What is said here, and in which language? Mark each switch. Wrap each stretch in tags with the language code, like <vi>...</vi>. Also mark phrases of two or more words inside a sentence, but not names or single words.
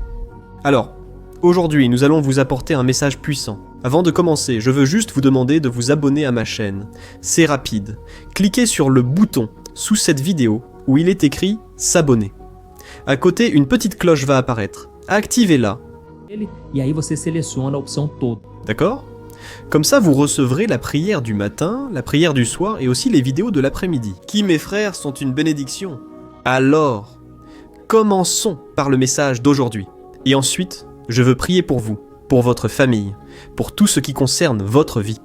<fr>Alors, aujourd'hui, nous allons vous apporter un message puissant. Avant de commencer, je veux juste vous demander de vous abonner à ma chaîne. C'est rapide. Cliquez sur le bouton sous cette vidéo où il est écrit « S'abonner ». À côté, une petite cloche va apparaître. Activez-la.</fr> <pt>E aí você seleciona a opção todo.</pt> <fr>D'accord ? Comme ça, vous recevrez la prière du matin, la prière du soir et aussi les vidéos de l'après-midi, qui, mes frères, sont une bénédiction. Alors, commençons par le message d'aujourd'hui. Et ensuite, je veux prier pour vous, pour votre famille, pour tout ce qui concerne votre vie.</fr>